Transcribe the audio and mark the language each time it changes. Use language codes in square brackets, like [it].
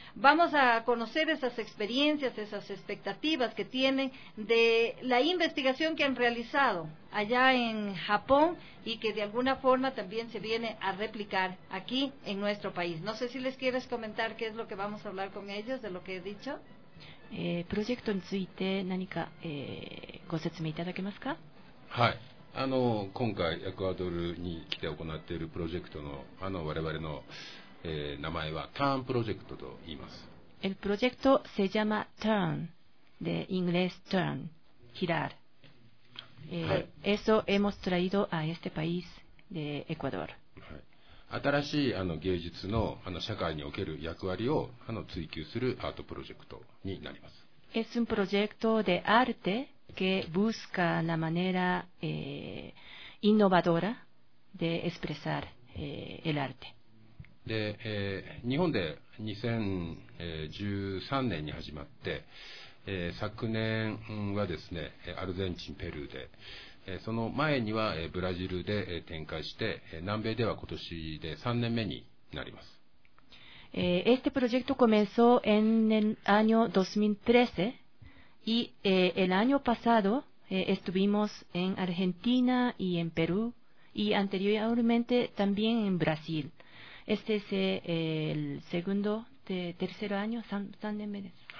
[es] Vamos a conocer esas experiencias, esas expectativas que tienen de la investigación que han realizado allá en Japón y que de alguna forma también se viene a replicar aquí en nuestro país. No sé si les quieres comentar qué es lo que vamos a hablar con ellos de lo que he dicho. [ja] Proyecto について何かご説明いただけますか？はい。今回エクアドルに来て行っているプロジェクトの我々の名前はターンプロジェクトと言います。 [es] El proyecto se llama Turn. de inglés turn, girar. [ja] はい、 [es] eso hemos traído a este país de Ecuador. [ja] はい、新しいあの芸術 の, あの社会における役割をあの追求するアートプロジェクトになります。 [es] es un proyecto de arte que busca la manera innovadora de expresar el arte. [ja] で、日本で2013年に始まって、昨年はですね、アルゼンチン、ペルーで、その前には、ブラジルで、展開して、南米では今年で3年目になります。 [es] Este proyecto comenzó en el año 2013 y el año pasado estuvimos en Argentina y en Perú y anteriormente también en Brasil. Este es el segundo, tercer año, San de Mendes.